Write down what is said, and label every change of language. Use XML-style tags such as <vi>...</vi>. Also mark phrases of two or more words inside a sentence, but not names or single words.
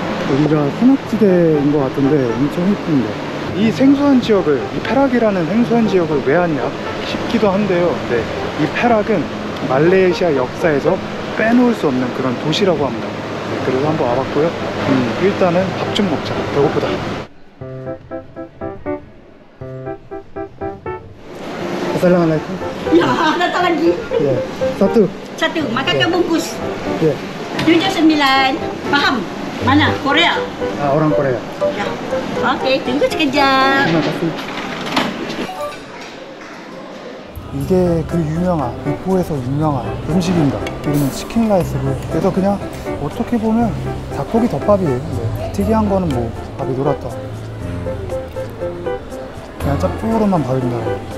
<ko>여기가 산악지대인 것 같은데 엄청 이쁜데, 이 생소한 지역을, 이 페락이라는 생소한 지역을 왜 왔냐 싶기도 한데요. 네, 이 페락은 말레이시아 역사에서 빼놓을 수 없는 그런 도시라고 합니다. 네, 그래서 한번 와봤고요. 일단은 밥 좀 먹자. 배고프다.</ko> <ms>Assalamualaikum. Ya, datang lagi. Yeah. Satu. Satu, makan ke bungkus.</ms> <en>Yeah.</en> <ms>79. Faham? Mana? Korea? Ah, orang Korea. Ya. Okey, tunggu sekejap. Terima kasih.</ms> <ko>이게 그 유명한, 이포에서 유명한 음식입니다. 이름은 치킨 라이스고요. 그래서 그냥 어떻게 보면 닭고기 덮밥이에요. 네. 특이한 거는 뭐 밥이 놀았다. 그냥 짭조름한 밥입니다.</ko>